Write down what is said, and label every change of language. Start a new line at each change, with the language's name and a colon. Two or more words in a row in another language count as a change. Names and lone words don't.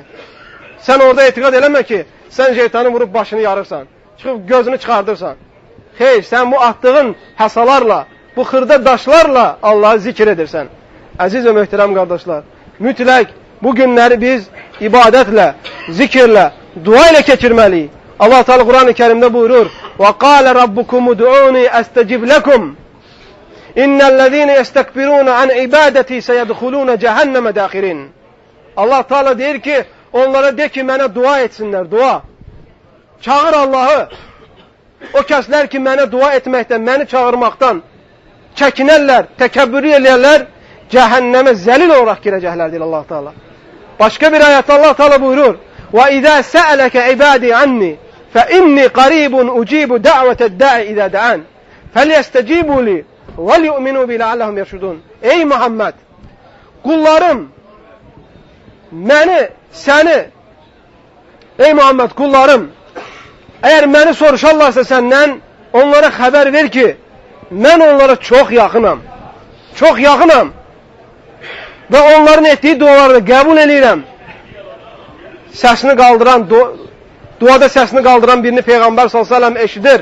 Azerbaijani: Sən orada etiqad eləmə ki, sən şeytanı vurub başını yarırsan, çıxıb gözünü çıxardırsan. Xeyr, sən bu atdığın həsalarla, bu xırda daşlarla Allahı zikr edirsən. Əziz və möhtərəm qardaşlar, mütləq bu günləri biz ibadətlə, zikirlə, dua ilə keçirməliyik. Allah Teala Quran-ı Kerim'de buyurur:
Arabic: وَقَالَ رَبُّكُمُ دُعُونِي أَسْتَجِبْ لَكُمْ اِنَّ الَّذ۪ينَ يَسْتَكْبِرُونَ عَنْ عِبَادَتِي سَيَدْخُلُونَ جَهَنَّمَ دَاخِرِينَ.
Azerbaijani: Allah Teala der ki, onlara de ki mənə dua etsinlər, dua. Çağır Allah'ı. O kəslər ki mənə dua etməkdən, məni çağırmaqdan çəkinərlər, təkəbbürü eləyərlər, cəhənnəmə zəlil olaraq girəcəklər deyir Allah Teala. Başqa bir ayətdə Allah Teala buyurur:
Arabic: وَإِذَا سَأَلَكَ عِبَادِي عَنِّي فَإِنِّي قَرِيبٌ أُجِيبُ دَعْوَةَ الدَّاعِ إِذَا دَعَانِ فَلْيَسْتَجِيبُوا لِي وَلْيُؤْمِنُوا بِي لَعَلَّهُمْ يَرْشُدُونَ.
Turkish: Ey Muhammed! Kullarım ey Muhammed, kullarım, eğer
Azerbaijani: məni soruşarlarsa səndən, onlara xəbər ver ki, mən onlara çox yaxınam. Və onların etdiyi dualarını qəbul edirəm. Duada səsini qaldıran birini Peyğəmbər s.ə.v eşidir.